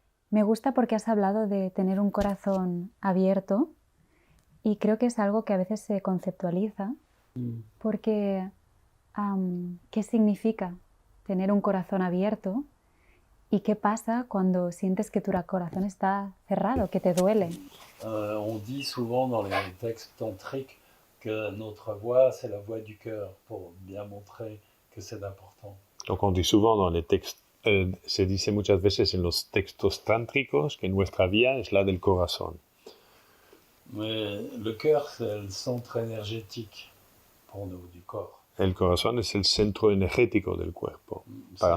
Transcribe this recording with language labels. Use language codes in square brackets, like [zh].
[es] Me gusta porque has hablado de tener un corazón abierto y creo que es algo que a veces se conceptualiza porque ¿qué significa tener un corazón abierto? ¿Y qué pasa cuando sientes que tu corazón está cerrado, que te duele? [fr] On dit souvent dans les textes tantriques que notre voix, c'est la voix du cœur, pour bien montrer que c'est important. Donc on dit souvent dans les textes, [es] se dice muchas veces en los textos tántricos que nuestra vía es la del corazón. [fr] Mais le cœur, c'est le centre énergétique pour nous, du corps. [es] El corazón es el centro energético del cuerpo para